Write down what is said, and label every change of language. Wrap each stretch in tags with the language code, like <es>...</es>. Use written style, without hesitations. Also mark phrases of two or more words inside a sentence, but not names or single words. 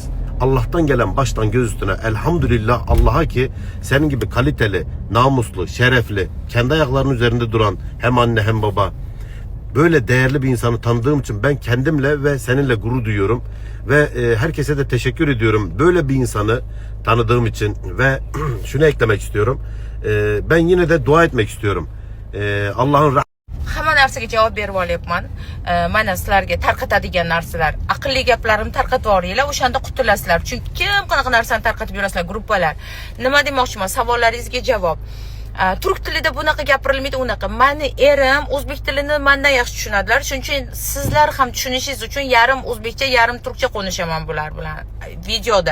<tr>Allah'tan gelen baştan göz üstüne elhamdülillah Allah'a ki senin gibi kaliteli, namuslu, şerefli, kendi ayaklarının üzerinde duran hem anne hem baba, böyle değerli bir insanı tanıdığım için ben kendimle ve seninle gurur duyuyorum ve herkese de teşekkür ediyorum böyle bir insanı tanıdığım için ve şunu eklemek istiyorum, ben yine de dua etmek istiyorum. Allah'ın</tr> <uz>hamma narsaga javob berib olyapman. Mana sizlarga tarqatadigan narsalar, aqlli gaplarimni tarqatib yuboringlar, o'shanda qutulasizlar. Chunki kim qanaqa narsani tarqatib yurasizlar gruppalar. Nima demoqchiman? Savollaringizga javob. Turk tilida bunaqa gapirilmaydi, unaqa. Meni erim o'zbek tilini mendan yaxshi tushunadilar. Shuning uchun sizlar ham tushunishingiz uchun yarim o'zbekcha, yarim turkcha qo'nishaman bular bilan videoda.</uz>